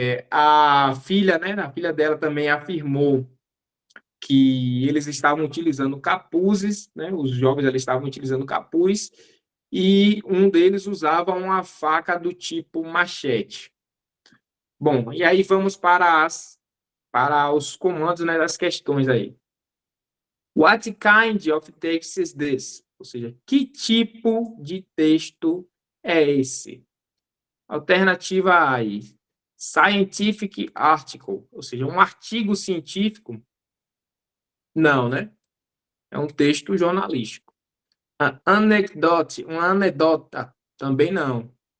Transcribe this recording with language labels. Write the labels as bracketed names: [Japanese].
[Portuguese] A filha, né, a filha dela também afirmou que eles estavam utilizando capuzes, né, os jovens eles estavam utilizando capuz, e um deles usava uma faca do tipo machete. Bom, e aí vamos para os comandos, né, das questões aí. [English] What kind of text is this? [Portuguese] Ou seja, que tipo de texto é esse? Alternativa A, [English] scientific article, [Portuguese] ou seja, um artigo científico. Não, né? É um texto jornalístico. A anecdote, uma anedota. Também não.